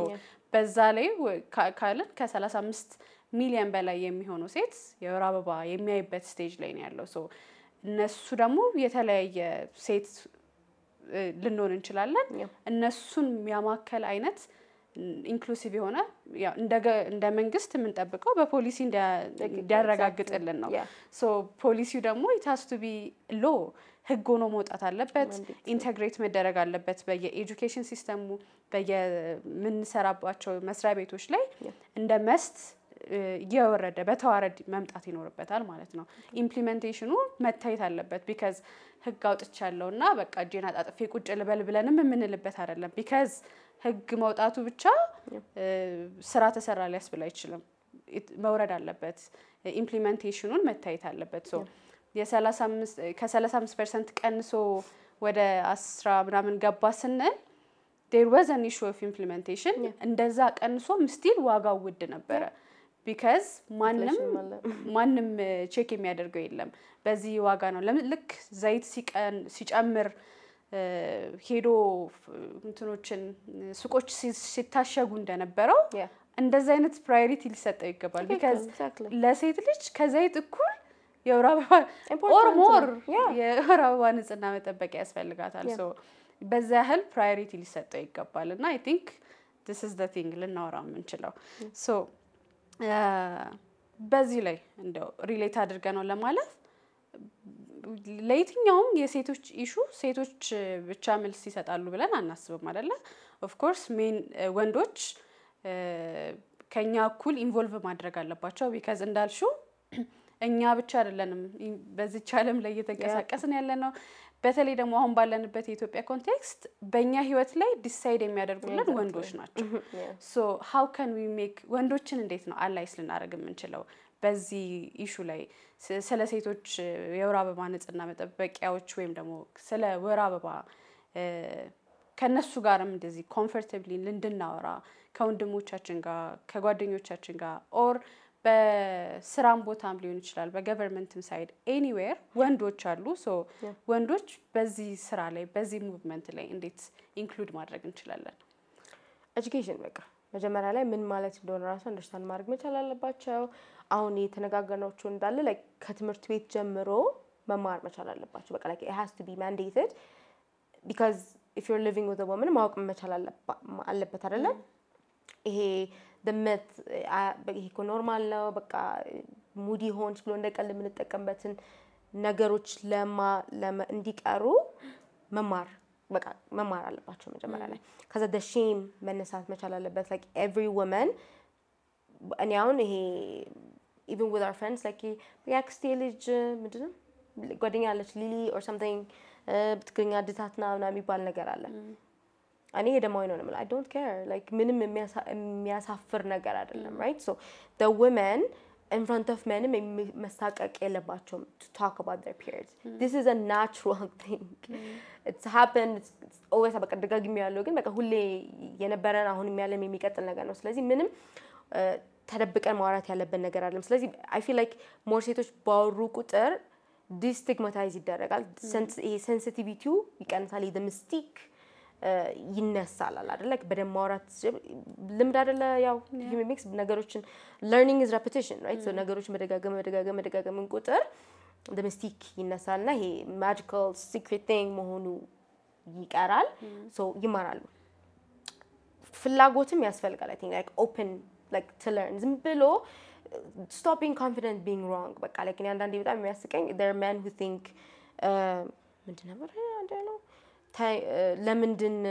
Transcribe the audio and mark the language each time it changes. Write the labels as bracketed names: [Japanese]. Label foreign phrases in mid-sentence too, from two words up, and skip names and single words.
[Amharic] በዛ ላይ ካለን ከ35 ሚሊዮን በላይ የሚሆነው ሴት የወር አበባ የሚያይበት ስቴጅ ላይ ነው ያለው ሶ እነሱ ደግሞ የተለያየ ሴት ልንሆን እንችላለን እነሱን የሚያማከል አይነት ኢንክሉሲቭ የሆነ ያው እንደ መንግስት የምንጠብቀው በፖሊሲ እንዲያረጋግጥልን ነው ሶ ፖሊሲው ደግሞ [English] it has to be law [Amharic] ህግ ሆኖ መውጣት አለበት ኢንተግሬት መደረግ አለበት [English] education system [Amharic] በየምንሰራባቸው መስሪያ ቤቶች ላይ እንደ መስት እየወረደ በተዋረድ መምጣት ይኖርበታል ማለት ነው ኢምፕሊሜንቴሽኑ መታየት አለበት because ህግ አውጥቻለሁና በቃ እጄን አጣጥፌ ቁጭ ልበል ብለንም የምንልበት አይደለም because ህግ መውጣቱ ብቻ ስራ ተሰራ ሊያስብል አይችልም መውረድ አለበት ኢምፕሊሜንቴሽኑን መታየት አለበት ሶ የ35 ከ35% ቀንሶ ወደ 10 ምናምን ገባ ስንል [English] there was an issue of implementation [Amharic] እንደዛ ቀንሶም still ዋጋው ውድ ነበረ because ማንንም ቼክ የሚያደርገው የለም በዚህ ዋጋ ነው ልክ ዘይት ሲጨምር ሄዶ እንትኖችን ሱቆች ሲታሸጉ እንደነበረው እንደዛ አይነት ፕራዮሪቲ ሊሰጠው ይገባል because ለሴት ልጅ ከዘይት እኩል የወር አበባ [English] or more [Amharic] የወር አበባ ንጽህና መጠበቂያ ያስፈልጋታል so በዛ ያህል ፕራዮሪቲ ሊሰጠው ይገባልና [English] I think this is the thing [Amharic] ልናወራ የምንችለው so በዚህ ላይ እንደው ሪሌት አድርገነው ለማለፍ ለየትኛውም የሴቶች ኢሹ ሴቶች ብቻ መልስ ይሰጣሉ ብለን አናስብም አይደለ [English] of course [Amharic] ወንዶች ከኛ እኩል ኢንቮልቭ ማድረግ አለባቸው because እንዳልሽው እኛ ብቻ አይደለንም በዚህ ቻለም ላይ እየተንቀሳቀስን ያለነው በተለይ ደግሞ አሁን ባለንበት የኢትዮጵያ ኮንቴክስት በእኛ ህይወት ላይ ዲሳይድ የሚያደርጉልን ወንዶች ናቸው [English] so how can we make [Amharic] ወንዶችን እንዴት ነው አላይስ ልናደርግ የምንችለው በዚህ ኢሹ ላይ ስለ ሴቶች የወር አበባ ንጽህና መጠበቂያዎች ወይም ደግሞ ስለ ወር አበባ ከነሱ ጋርም እንደዚህ ኮምፎርታብሊ እንድናወራ ከወንድሞቻችን ጋር ከጓደኞቻችን ጋር or በስራም ቦታም ሊሆን ይችላል [English] government side [Amharic] ኤኒዌር ወንዶች አሉ ሶ ወንዶች በዚህ ስራ ላይ በዚህ ሙቭመንት ላይ እንዴት ኢንክሉድ ማድረግ እንችላለን ኤጁኬሽን በቃ መጀመሪያ ላይ ምን ማለት እንደሆነ ራሱ አንደርስታንድ ማድረግ መቻል አለባቸው አሁን የተነጋገርናቸው እንዳለ like ከትምህርት ቤት ጀምሮ መማር መቻል አለባቸው በቃ [English] like it has to be mandated because if you're living with a woman [Amharic] ማወቅ መቻል አለበት አይደለ ይሄ [English] the myth [Amharic] ይሄ ኖርማል ነው በቃ ሙዲ ሆንስ ብሎ እንደቀል የምንጠቀምበትን ነገሮች እንዲቀሩ መማር አለባቸው መጀመሪያ ላይ ከዛ [English] the shame [Amharic] መነሳት መቻል አለበት [English] like every woman [Amharic] እኔ አሁን ይሄ [English] even with our friends like [Amharic] ያክስቴ ልጅ ምንድነው ጓደኛ አለች ሊሊ [English] or something [Amharic] ብትገኛ ድታትና ምናምን የሚባል ነገር አለ እኔ ደማው ነው ማለት [English] I don't care [Amharic] like ምንም የሚያሳፍር ነገር አይደለም [English] right so the women in front of men [Amharic] መሳቀቅ የለባቸውም [English] to talk about their periods this is a natural thing it's happened it's always [Amharic] በቃ ደጋግሜ ያለው ግን በቃ ሁሌ የነበረን አሁን የሚያለም የሚቀጥል ነገር ነው ስለዚህ ምንም ተደብቀን ማውራት ያለበት ነገር አይደለም ስለዚህ [English] I feel like more [Amharic] ሴቶች ባወሩ ቁጥር ዲስቲግማታይዝ ይደረጋል ሴንሲቲቪቲው ይቀንሳል [English] the mystique [Amharic] ይነሳል አይደል like በደም ማውራት ልምድ አይደለ ያው human beings ነገሮችን [English] learning is repetition right so [Amharic] ነገሮችን መደጋገም ቁጥር [English] the mystique [Amharic] ይነሳልና ይሄ [English] magical secret thing [Amharic] መሆኑ ይቀራል so ይማራሉ ፍላጎትም ያስፈልጋል [English] I think like open like to learn [Amharic] ዝም ብሎ [English] stop being confident being wrong [Amharic] በቃ like እኔ አንዳንዴ በጣም የሚያስቀኝ [English] there are men who think [Amharic] ምንድን ነበር [English] I don't know [Amharic] ለምንድን